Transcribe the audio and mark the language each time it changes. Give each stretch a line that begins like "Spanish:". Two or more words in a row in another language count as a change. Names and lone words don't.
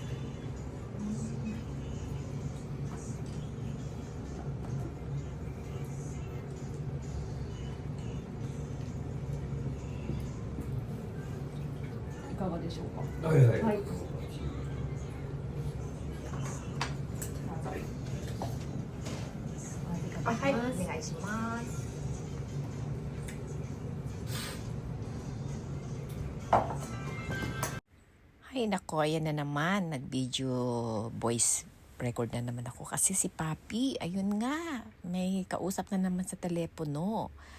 Japanese: いかがでしょうか？はいはい、はい。はい、お願いします。
Filipino: Ay, nako, ayan na naman. Nag-video
English: voice record
Filipino: na naman ako. Kasi si Papi, ayun nga, may kausap na naman sa telepono.